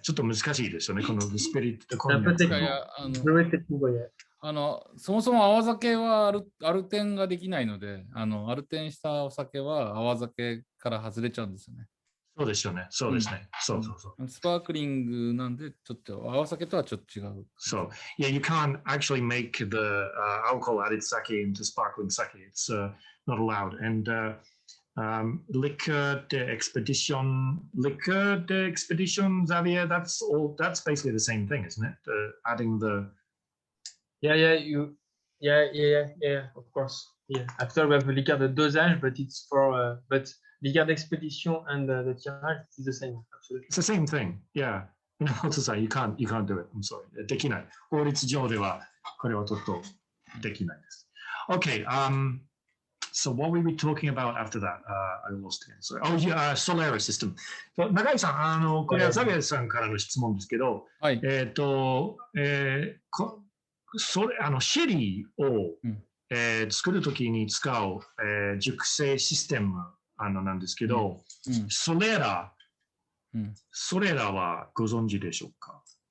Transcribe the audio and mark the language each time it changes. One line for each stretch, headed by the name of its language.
Japanese: ちょっと難しいですよね、このスピリットコンニャク。そもそも泡酒はアルテンができないので、アルテンしたお酒は泡酒から外れちゃうんですよね。そうですよね。そうですね。そう。スパークリングなんで、ちょっと泡酒とはちょっと違う。
English: So, yeah, you can't actually make the alcohol added sake into sparkling sake. It's not allowed. And liqueur d'expedition, Xavier, that's basically the same thing, isn't it? Adding the... Yeah, of course. Yeah. After we have liqueur de dosage, but it's for... but liqueur d'expedition and the tirage is the same. Absolutely. It's the same thing. Yeah. You can't do it. I'm sorry.
Japanese: できない。法律上ではこれはちょっとできないです。
English: Okay. So what were we talking about after that? I lost it. Sorry. Oh, yeah, Solera system.
Japanese: 永井さん、これはザビエルさんからの質問ですけど、はい。シェリーを、作るときに使う、熟成システムなんですけど、ソレラはご存知でしょうか？